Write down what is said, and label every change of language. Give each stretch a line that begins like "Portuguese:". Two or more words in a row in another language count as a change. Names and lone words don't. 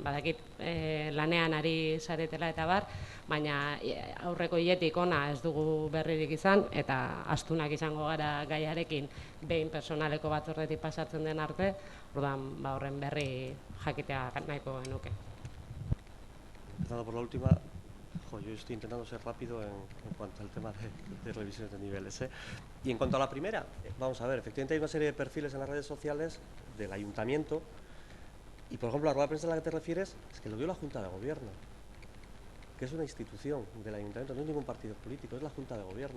Basque: Badakit lanean ari zaretela eta bar, baina aurreko hiletik ona ez dugu berririk izan, eta astunak izango gara gaiarekin behin personaleko batzordetik pasatzen den arte, orduan horren berri jakitea nahiko genuke.
Spanish: Empezando por la última, yo estoy intentando ser rápido en cuanto al tema de revisiones de niveles. Y en cuanto a la primera, vamos a ver, efectivamente hay una serie de perfiles en las redes sociales del ayuntamiento y, por ejemplo, la rueda de prensa a la que te refieres es que lo dio la Junta de Gobierno, que es una institución del ayuntamiento, no es ningún partido político, es la Junta de Gobierno.